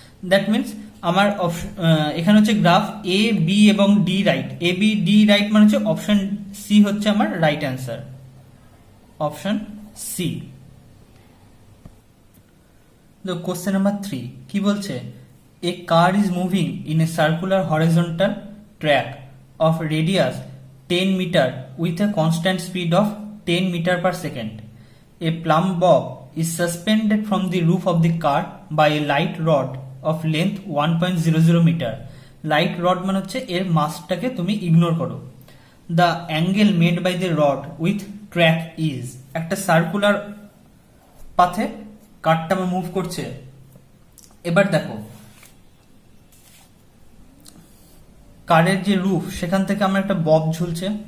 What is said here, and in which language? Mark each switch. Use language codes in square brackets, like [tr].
[bn] That means আমার এখানে হচ্ছে গ্রাফ এ বি এবং D right, A B D right মানে হচ্ছে অপশন সি হচ্ছে আমার right answer, option C. Question number 3 কি বলছে, [en] A car is moving in a circular horizontal track of radius 10 meter with a constant speed of 10 meter per second. A plumb bob is suspended from the roof of the car by a light rod of length 1.00 meter. [bn] Light rod মানে হচ্ছে এর মাসটাকে তুমি ignore করো। [en] the angle made by the rod with track is, [bn] একটা circular পাথে কারটা move করছে। এবার দেখো কারের যে রুফ সেখান থেকে আমার একটা বব ঝুলছে।